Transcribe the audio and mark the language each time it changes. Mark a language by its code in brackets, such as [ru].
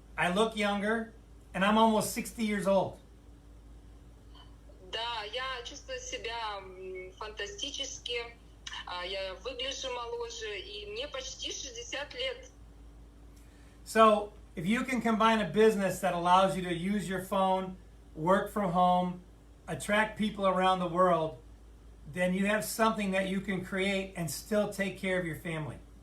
[en] I look younger, and I'm almost 60 years old. [ru] Да, я чувствую себя фантастически. Я выгляжу моложе, и мне почти 60 лет. [en] So if you can combine a business that allows you to use your phone, work from home, attract people around the world, then you have something that you can create and still take care of your family.